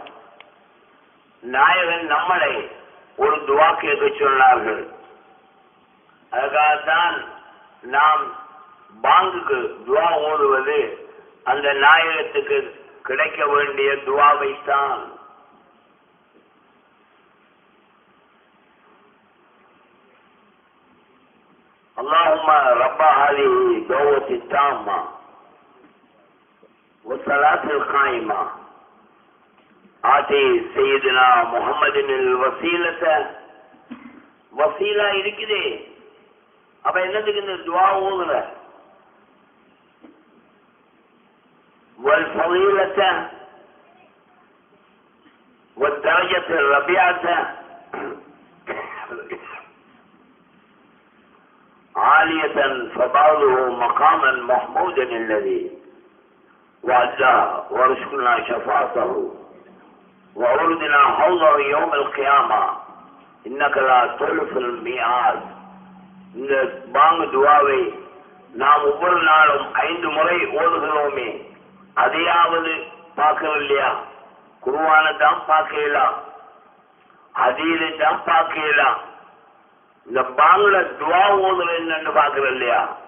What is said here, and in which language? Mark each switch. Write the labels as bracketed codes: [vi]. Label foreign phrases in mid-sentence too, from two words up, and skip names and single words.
[ta] நாயகன் நம்மளை ஒரு துவா கேட்க சொன்னார்கள். அதுக்காகத்தான் நாம் பாங்குக்கு துவா ஓடுவது அந்த நாயகத்துக்கு கிடைக்க வேண்டிய துவாவை தான். [ar] اللهم رب هذه الدعوة التامة والصلاة القائمة آتي سيدنا محمد الوسيلة. [ta] வசீலா இருக்குதே, அப்ப என்னதுக்கு இந்த துவா ஓதுற? [ar] والفضيلة والدرجة الرفيعة عالية فبعضه مقاما محمودا الذي وعداه ورزقنا شفاعته وأوردنا حوضه يوم القيامة إنك لا تخلف الميعاد. [ta] இந்த பாங்கு துவாவை நாம் ஒவ்வொரு நாளும் 5 முறை ஓதுகிறோமே, அதையாவது பார்க்கணும் இல்லையா? குர்ஆனை தான் பார்க்கலாம், ஹதீஸை தான் பார்க்கலாம். இந்த பாங்குல துவா ஓதுற என்னன்னு பார்க்கறது இல்லையா?